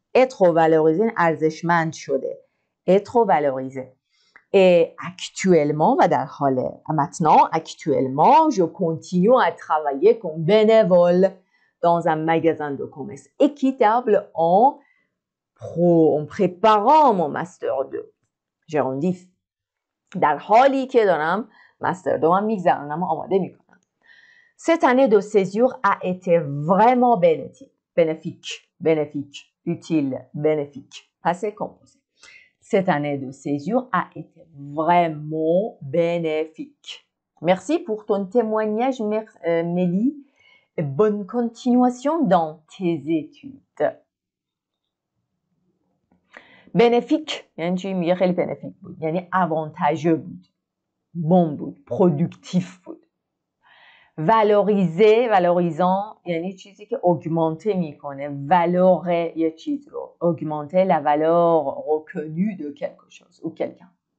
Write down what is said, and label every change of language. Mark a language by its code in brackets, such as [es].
[fr] être valorisé [fa] ارزشمند شده. [fr] être valorisé. Et actuellement, [fa] و در حال [fr] maintenant, actuellement, je continue à travailler comme bénévole dans un magasin de commerce équitable en préparant mon master 2. Gérondif. [fa] در حالی که دارم مستر دوم میگذرونم و آماده میکنم. [fr] Cette année de séjour a été vraiment bénéfique, utile, bénéfique. Passé composé. Cette année de séjour a été vraiment bénéfique. Merci pour ton témoignage, Mélie. Et bonne continuation dans tes études. Bénéfique [fa] یعنی چی؟ میگه خیلی بنفیک بود، یعنی avantageux بود، bon بود، productif بود. [fr] valoriser، valorisant [fa] یعنی چیزی که [fr] augmenter میکنه، valeur یه چیز رو، augmenter la valeur reconnue de quelque chose ou quelqu'un.